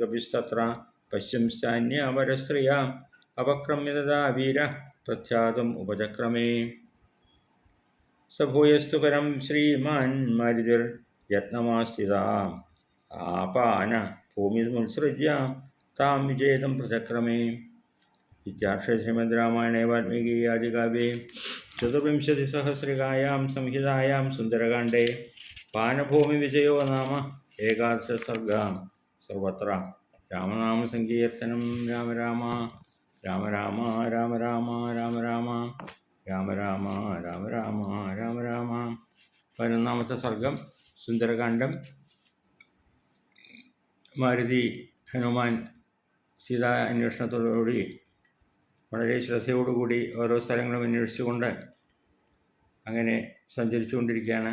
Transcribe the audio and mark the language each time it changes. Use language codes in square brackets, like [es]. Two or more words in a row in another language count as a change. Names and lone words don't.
[sa] कपिस्तत्र पश्यंश्चान्यावरस्त्रिया अपक्रम्य तदा वीरः प्रख्यातुम् उपचक्रमे स भूयस्तु परं श्रीमान् मारुतिर्यत्नमास्थिता आपान भूमिमुत्सृज्य तां विजेतं प्रचक्रमे इत्यार्षे श्रीमद् रामायणे वाल्मीकि आदिकाव्ये चतुर्विंशतिसहस्रिकायां संहितायां सुन्दरकाण्डे पानभूमिविजयो नाम एकादशः सर्गः सर्वत्र रामनामसङ्कीर्तनं राम राम രാമ രാമ രാമ രാമ രാമ രാമ രാമ രാമ രാമ രാമ രാമ രാമ. [ml] 11-ാമത്തെ സർഗം സുന്ദരകാന്ഡം. മാരുതി ഹനുമാൻ സീതാ അന്വേഷണത്തോടുകൂടി വളരെ ശ്രദ്ധയോടുകൂടി ഓരോ സ്ഥലങ്ങളും അന്വേഷിച്ചുകൊണ്ട് അങ്ങനെ സഞ്ചരിച്ചു കൊണ്ടിരിക്കുകയാണ്.